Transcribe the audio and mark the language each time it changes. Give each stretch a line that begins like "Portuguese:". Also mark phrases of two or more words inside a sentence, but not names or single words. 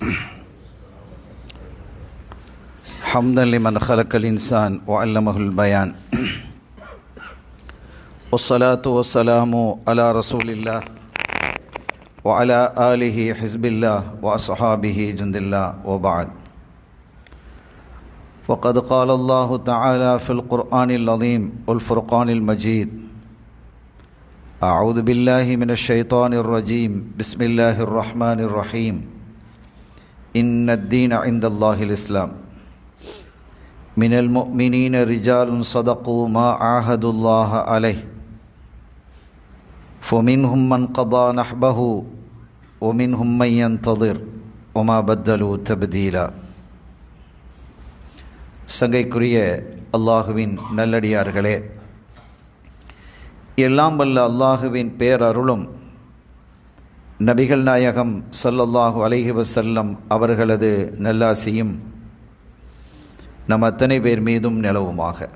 Arabic: حمدا لمن خلق الإنسان وعلمه البيان. والصلاة والسلام على رسول الله وعلى آله حزب الله وأصحابه جند الله وبعد. فقد قال الله تعالى في القرآن العظيم والفرقان المجيد: أعوذ بالله من الشيطان الرجيم بسم الله الرحمن الرحيم إن الدين عند الله الإسلام من المؤمنين رجال صدقوا ما عاهدوا الله عليه فمنهم من قضى نحبه ومنهم من ينتظر وما بدلوا تبديلا.
Tamil: சங்கைக்குரிய அல்லாஹுவின் நல்லடியார்களே, எல்லாம் வல்ல அல்லாஹுவின் பேரருளும் நபிகள் நாயகம்
Arabic: صلى الله عليه وسلم
Tamil: அவர்களது நல்லாசியும் நம் அத்தனை பேர் மீதும் நிலவுமாக.